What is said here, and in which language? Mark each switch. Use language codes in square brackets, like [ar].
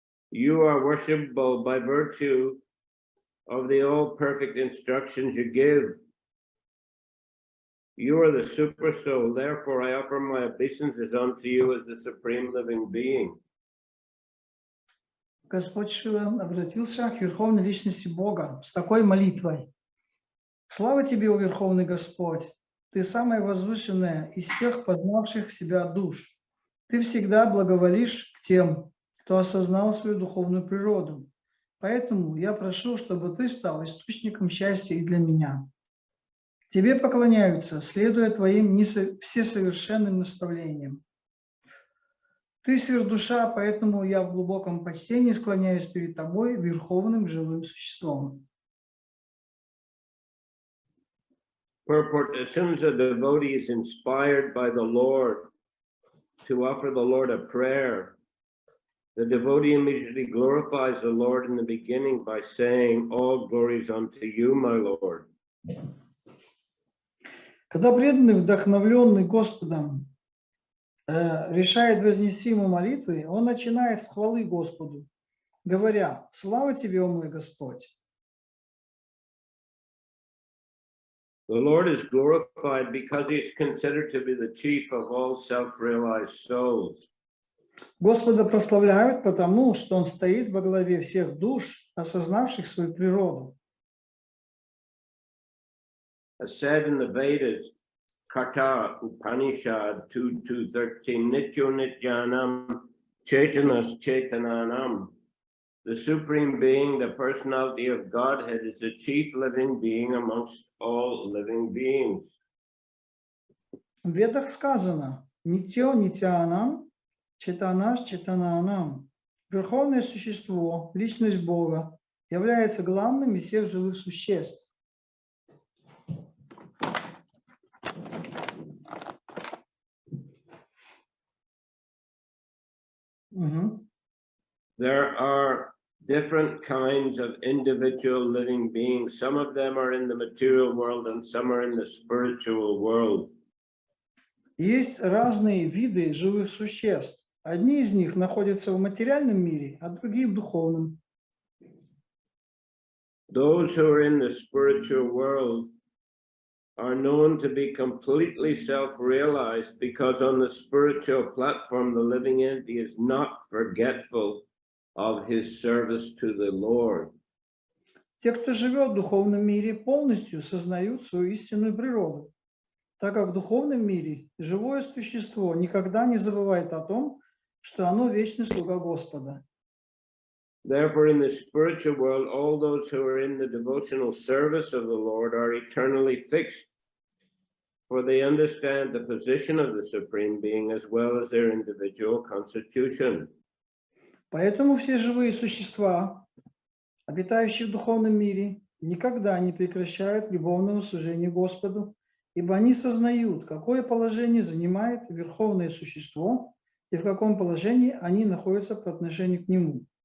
[en] You are worshipable by virtue of the all-perfect instructions you give. You are the super soul, therefore I offer my obeisances unto you as the supreme living being. [ru] Господь Шива обратился к Верховной Личности Бога с такой молитвой. Слава Тебе, о Верховный Господь! Ты самая возвышенная из всех познавших себя душ. Ты всегда благоволишь к тем, кто осознал свою духовную природу. Поэтому я прошу, чтобы Ты стал источником счастья и для меня. Тебе поклоняются, следуя Твоим всесовершенным наставлениям. Ты сверхдуша, поэтому я в глубоком почтении склоняюсь перед Тобой, Верховным живым существом. [en] Purport: as soon as a devotee is inspired by the Lord to offer the Lord a prayer, the devotee immediately glorifies the Lord in the beginning by saying, all glories unto you, my Lord. [ru] Когда преданный, вдохновленный Господом, решает вознести ему молитвы, он начинает с хвалы Господу, говоря: «Слава Тебе, о мой Господь!» [en] The Lord is glorified because he is considered to be the chief of all self-realized souls. [ru] Господа прославляют потому, что Он стоит во главе всех душ, осознавших свою природу. [en] As said in the Vedas, Katha Upanishad 2.2.13, [sa] Nityo Nityanam Chaitanas Chaitananam. [en] The Supreme Being, the Personality of Godhead, is the chief living being amongst all living beings. [ru] В Ведах сказано: [sa] «Нитьо нитянам, чайтанаш чайтананам». [ru] Верховное существо, личность Бога, является главным из всех живых существ. [en] There are different kinds of individual living beings. Some of them are in the material world and some are in the spiritual world. [ru] Есть разные виды живых существ. Одни из них находятся в материальном мире, а другие в духовном. [en] Those who are in the spiritual world are known to be completely self-realized because on the spiritual platform, the living entity is not forgetful of his service to the Lord. [ru] Те, кто живет в духовном мире, полностью сознают свою истинную природу, так как в духовном мире живое существо никогда не забывает о том, что оно вечный слуга Господа. [en] Therefore, in the spiritual world, all those who are in the devotional service of the Lord are eternally fixed, for they understand the position of the Supreme Being as well as their individual constitution. [ru] Поэтому все живые существа, обитающие в духовном мире, никогда не прекращают любовного служения Господу, ибо они сознают, какое положение занимает Верховное Существо и в каком положении они находятся по отношению к Нему.